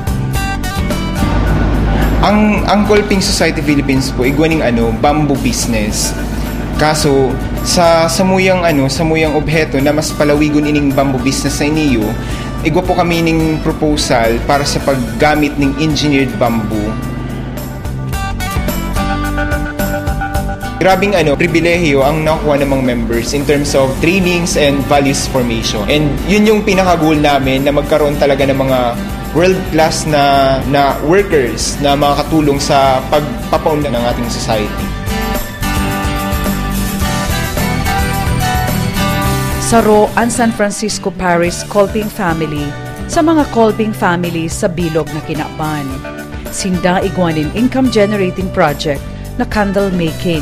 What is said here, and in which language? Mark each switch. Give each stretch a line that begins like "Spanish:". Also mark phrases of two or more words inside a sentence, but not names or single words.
Bikol: Ang Kolping Society Philippines po igwaning
English: bamboo business.
Bikol: Kaso sa samuyang obheto na mas palawigon ining
English: bamboo business
Bikol: sa iniyo, igwa po kami ning proposal para sa paggamit ning
English: engineered bamboo.
Filipino: Grabing pribilehiyo ang nakuha ng mga members
English: in terms of trainings and values formation.
Filipino: And yun yung pinaka-goal namin, na magkaroon talaga ng mga world-class na workers na makakatulong sa pagpapaunlad ng ating society.
Bikol: Saro ang San Francisco Parish Kolping family sa mga Kolping families sa bilog na Kinakban. Sinda igwanin
English: income-generating project
Bikol: na
English: candle making.